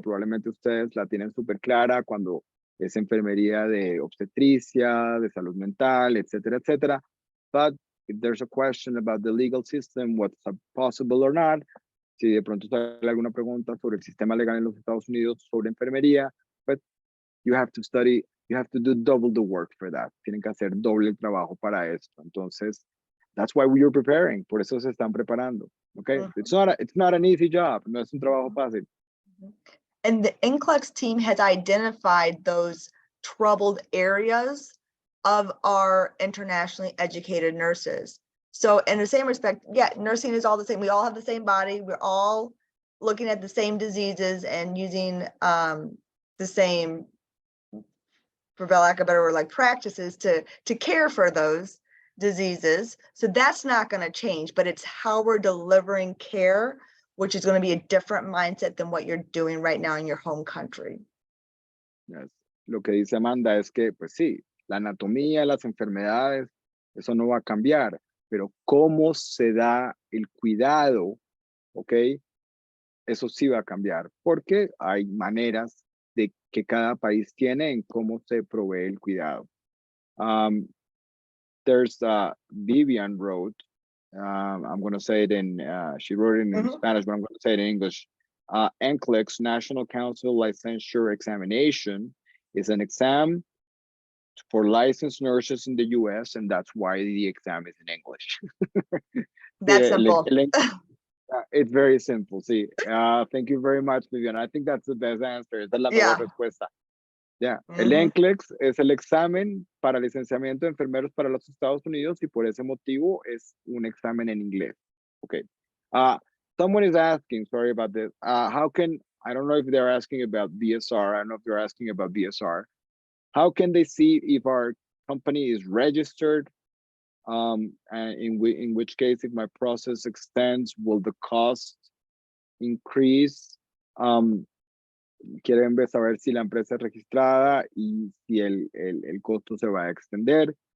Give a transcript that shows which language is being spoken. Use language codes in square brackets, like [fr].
[es] Probablemente ustedes la tienen súper clara cuando es enfermería de obstetricia, de salud mental, etcétera, etcétera. [en] But if there's a question about the legal system, what's possible or not, [es] si de pronto sale alguna pregunta sobre el sistema legal en los Estados Unidos sobre enfermería, [en] but you have to study, you have to do double the work for that. [es] Tienen que hacer doble el trabajo para esto. [en] Entonces, that's why you're preparing. [es] Por eso se están preparando. [en] Okay, it's not an easy job. [es] No es un trabajo fácil. [en] And the NCLEX team has identified those troubled areas of our internationally educated nurses. So in the same respect, yeah, nursing is all the same. We all have the same body. We're all looking at the same diseases and using the same, for lack of a better word, like practices to care for those diseases. So that's not going to change, but it's how we're delivering care, which is going to be a different mindset than what you're doing right now in your home country. Yes. [es] Lo que dice Amanda es que, pues sí, la anatomía, las enfermedades, eso no va a cambiar, pero cómo se da el cuidado, ¿ok? Eso sí va a cambiar, porque hay maneras de que cada país tiene en cómo se provee el cuidado. [en] There's Vivian wrote, I'm going to say it in, she wrote it in Spanish, but I'm going to say it in English. NCLEX, National Council Licensure Examination, is an exam for licensed nurses in the US, and that's why the exam is in English. That's simple. It's very simple. See, thank you very much, Vivian. I think that's the best answer. [es] Esa es la mejor respuesta. Yeah. El NCLEX es el examen para licenciamiento de enfermeros para los Estados Unidos y por ese motivo es un examen en inglés. [en] Okay. Someone is asking, sorry about this. How can, I don't know if they're asking about BSR. I don't know if they're asking about BSR. How can they see if our company is registered? And in which case, if my process extends, will the cost increase? [es] Quieren saber si la empresa es registrada y si el costo se va a extender.